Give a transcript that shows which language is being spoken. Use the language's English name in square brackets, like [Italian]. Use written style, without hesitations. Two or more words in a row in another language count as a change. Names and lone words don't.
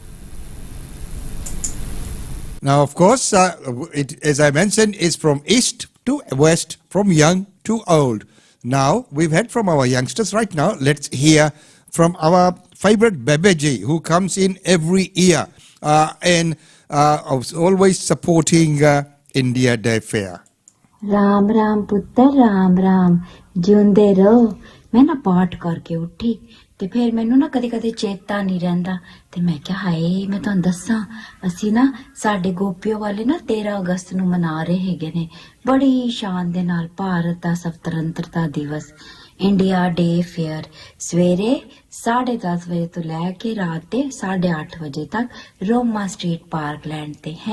[English] Now of course, it, as I mentioned, is from east to west, from young to old. Now we've heard from our youngsters. Right now, let's hear from our favorite Bebeji, who comes in every year and always supporting India Day Fair. [Punjabi] ਰਾਮ ਰਾਮ ਪੁੱਤਰ ਰਾਮ ਰਾਮ ਜਿਉਂਦੇ ਰਹੋ। ਮੈਂ ਨਾ ਪਾਠ ਕਰਕੇ ਉੱਠੀ ਤੇ ਫਿਰ ਮੈਨੂੰ ਨਾ ਕਦੇ ਕਦੇ ਚੇਤਾ ਨਹੀਂ ਰਹਿੰਦਾ ਤੇ ਮੈਂ ਕਿਹਾ ਹਾਏ ਮੈਂ ਤੁਹਾਨੂੰ ਦੱਸਾਂ ਅਸੀਂ ਨਾ ਸਾਡੇ ਗੋਪੀਓ ਵਾਲੇ ਨਾ 13 ਅਗਸਤ ਨੂੰ ਮਨਾ ਰਹੇ ਹੈਗੇ ਨੇ ਬੜੀ ਸ਼ਾਨ ਦੇ ਨਾਲ ਭਾਰਤ ਦਾ ਸਵਤੰਤਰਤਾ ਦਿਵਸ ਇੰਡੀਆ ਡੇ ਫੇਅਰ ਸਵੇਰੇ 10:30 ਵਜੇ ਤੋਂ ਲੈ ਕੇ ਰਾਤ ਦੇ 8:30 ਵਜੇ ਤੱਕ ਰੋਮਾ ਸਟਰੀਟ ਪਾਰਕਲੈਂਡ ਤੇ ਹੈ।